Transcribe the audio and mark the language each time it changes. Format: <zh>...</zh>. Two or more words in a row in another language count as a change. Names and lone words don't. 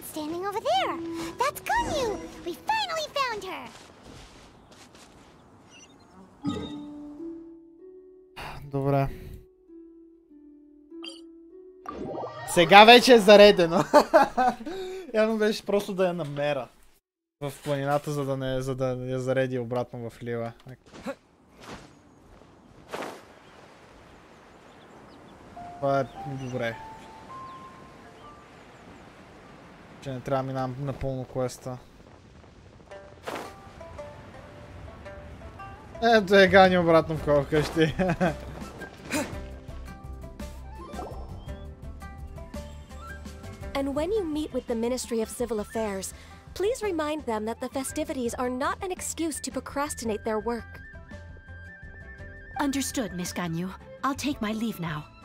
<en>standing over there. That's Ganyu! We finally found her!</en> <bg>Добре. Сега вече е заредено. Явно беше просто да я намеря в планината, за да я зареди обратно в Лила. Това е добре. Че не трябва да минавам напълно квеста. Ето е Гани обратно в къщи.</bg> <en>And when you meet with the Ministry of Civil Affairs, please remind them that the festivities are not an excuse to procrastinate their work. Understood, Miss Ganyu. I'll take my leave now.</en>